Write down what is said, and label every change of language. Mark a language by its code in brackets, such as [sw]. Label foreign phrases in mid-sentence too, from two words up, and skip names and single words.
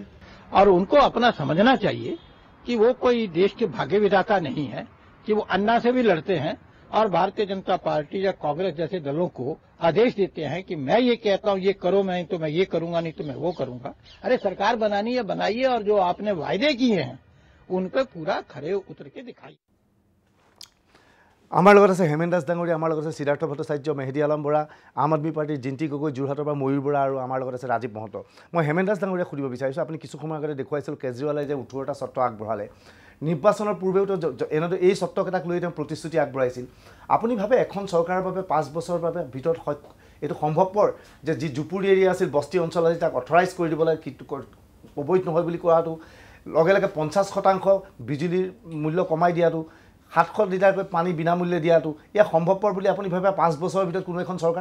[hi] और उनको अपना समझना चाहिए कि वो कोई देश के भाग्य विधाता नहीं है कि वो अन्ना से भी लड़ते हैं और भारतीय जनता पार्टी या कांग्रेस जैसे दलों को आदेश देते हैं कि मैं ये कहता हूं ये करो मैं तो मैं ये करूंगा नहीं तो मैं वो करूंगा अरे सरकार बनानी है बनाइए और जो आपने वायदे किए हैं उन पे पूरा खरे उतर के दिखाइए [as] আমাৰ লগত আছে হেমেন দাস ডাঙৰীয়া আমাৰ লগত আছে সিদ্ধাৰ্থ ভট্টাচাৰ্য মেহেদী আলম বৰা আম আদমি পাৰ্টিৰ জিন্তি গগৈ যোৰহাটৰ পৰা ময়ূৰ বৰা আৰু আমাৰ লগত আছে ৰাজীৱ মহন্ত মই হেমেন দাস ডাঙৰীয়াক সুধিব বিচাৰিছোঁ আপুনি কিছু সময় আগতে দেখুৱাইছিল কেজৰিৱালে যে 18টা চৰ্ত আগবঢ়ালে নিৰ্বাচনৰ পূৰ্বেও এনেদৰে এই চৰ্তকেইটাক লৈ তেওঁ প্ৰতিশ্ৰুতি আগবঢ়াইছিল আপুনি ভাবে এখন চৰকাৰৰ বাবে 5 বছৰৰ বাবে ভিতৰত এইটো সম্ভৱপৰ যে যি জুপুৰি এৰিয়া আছিল বস্তি অঞ্চল আছিল তাক অথৰাইজ কৰি দিবলৈ অবৈধ নহয় বুলি কোৱাটো লগে লগে 50% বিজুলীৰ মূল্য কমাই দিয়াটো 700 লিটাৰকৈ পানী বিনামূল্যে দিয়াটো ইয়া সম্ভৱপৰ বুলি আপুনি ভাবে 5 বছৰৰ ভিতৰত কোনো এখন চৰকাৰ